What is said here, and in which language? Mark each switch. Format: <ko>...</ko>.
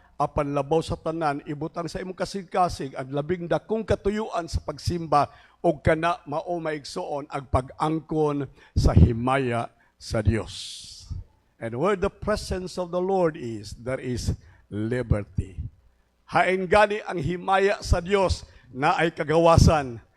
<ceb>apan labaw sa tanan, ibutang sa imong kasig-kasig ang labing dakong katuyuan sa pagsimba o kana mao maigsoon ang pag-angkon sa himaya sa Dios.</ceb> <en>And where the presence of the Lord is, there is liberty.</en> <ceb>Hain gani ang himaya sa Dios na ay kagawasan.</ceb>